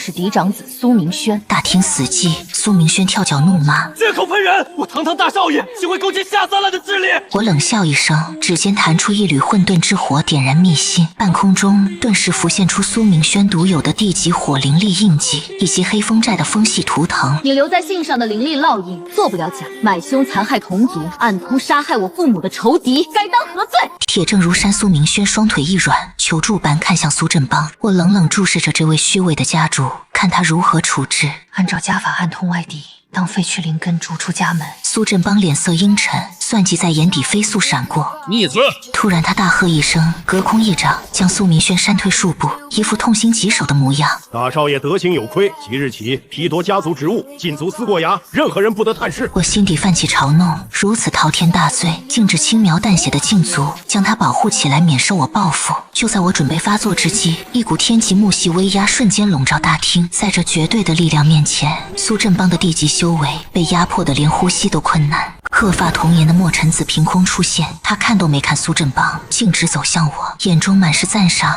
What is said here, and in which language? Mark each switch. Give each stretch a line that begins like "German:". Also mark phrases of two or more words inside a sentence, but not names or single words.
Chinese: 大廳死寂，蘇明明軒跳腳怒罵：“ 血口噴人！我堂堂大少爺，豈會勾結下三滥的勢力？” 我冷笑一聲，指尖彈出一缕混沌之火，點燃密信，半空中頓時浮現出蘇明軒獨有的地級火靈力印記，以及黑風寨的風系圖騰。你留在信上的灵力烙印做不了假，买凶残害同族，暗通杀害我父母的仇敌，该当何罪？铁证如山，蘇明軒雙腿一軟，求助般看向蘇振邦。我冷冷注視着這位虛偽的家主，看他如何處置。按照家法，暗通外敵，當廢去靈根，逐出家門。蘇振邦臉色陰沉，算計在眼底飛速閃過。逆子！突然他大喝一聲，隔空一掌將蘇明軒扇退數步，一副痛心疾首的模樣。大少爺德行有虧，即日起批夺家族职务，禁足思过衙，任何人不得探视。我心底泛起嘲弄，如此滔天大罪，竟只輕描淡寫的禁足，将他保護起來，免受我報復。就在我準備發作之際，一股天級木系威壓瞬間籠罩大廳，在這絕對的力量面前，蘇振邦的地級修為被壓迫得連呼吸都困難。褐髮童顏的莫晨子憑空出現，他看都沒看蘇振邦，徑直走向我，眼中滿是讚賞。